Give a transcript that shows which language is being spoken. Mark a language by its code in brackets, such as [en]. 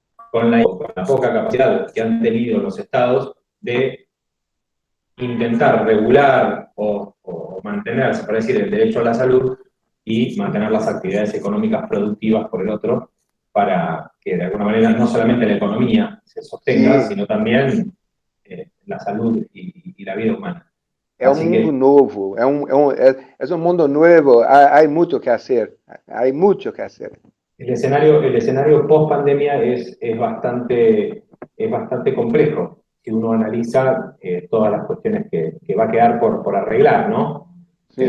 [es] con la poca capacidad que han tenido los estados de intentar regular o mantenerse, por decir, el derecho a la salud y mantener las actividades económicas productivas por el otro, para que de alguna manera no solamente la economía se sostenga, sino también la salud y la vida humana. [pt] É um mundo novo, é um mundo novo, há muito que fazer, há muito que fazer. [es] El escenario post pandemia es bastante complejo si uno analiza todas las cuestiones que va a quedar por arreglar, ¿no? Sí.